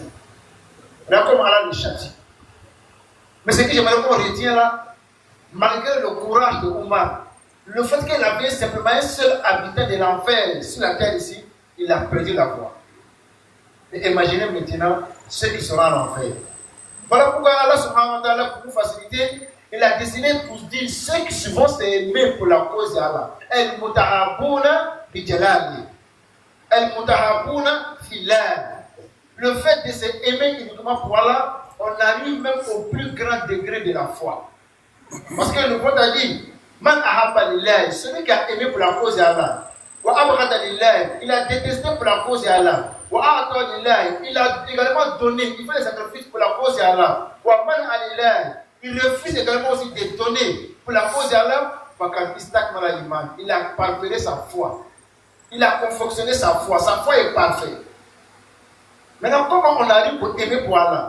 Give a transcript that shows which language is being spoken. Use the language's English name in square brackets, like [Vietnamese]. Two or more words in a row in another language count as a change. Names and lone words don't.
[French] Là, comme Allah le châtie. Mais ce que j'aimerais qu'on retient là, malgré le courage de Omar, le fait qu'il avait simplement un seul habitant de l'enfer sur la terre ici, il a perdu la foi. Et imaginez maintenant ceux qui seront en enfer. Voilà pourquoi [Arabic] الله سبحانه وتعالى, [French] pour nous faciliter, il a décidé pour dire ceux qui vont s'aimer pour la cause d'Allah. [Arabic] المتحابون بجلالي. المتحابون في الله. [French] Le fait de s'aimer uniquement pour Allah, on arrive même au plus grand degré de la foi. Parce que le prophète a dit, [Arabic] من أحب لله, [French] celui qui a aimé pour la cause d'Allah. [Arabic] وأبغض لله, [French] il a détesté pour la cause d'Allah. [Arabic] وأعطى لله, [French] il a également donné, il fait des sacrifices pour la cause d'Allah. [Arabic] ومنع لله, [French] il refuse également aussi de donner pour la cause d'Allah. Il a parfait sa foi. Il a confectionné sa foi. Sa foi est parfaite. Maintenant, comment on arrive pour aimer pour Allah?